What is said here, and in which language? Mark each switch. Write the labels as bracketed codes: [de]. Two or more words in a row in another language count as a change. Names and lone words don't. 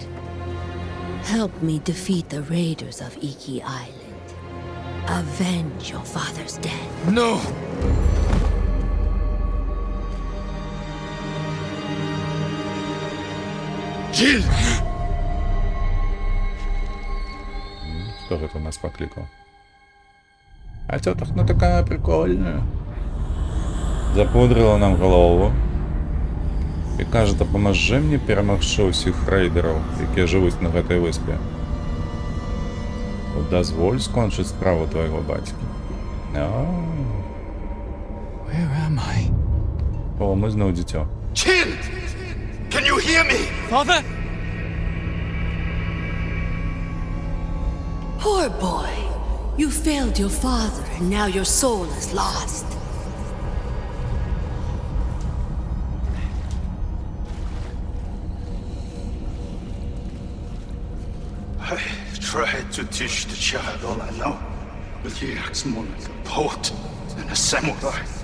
[en] Help me defeat the raiders of Iki Island. Avenge your father's death. No. Jill. [be] Хто гэта нас паклікаў? А цётахна такая прикольная. Запудрила нам голову. І кажа, дапамажы мне перамагчы ўсіх рэйдераў, якія жывуць на гэтай выспе. Дазволь скончыць справу твайго бацькі. [en] Where am I? [be] О, мы зноў дзіцё. [en] Jill. Can you hear me? Father? Poor boy. You failed your father and now your soul is lost. I tried to teach the child all I know, but he acts more like a poet than a samurai.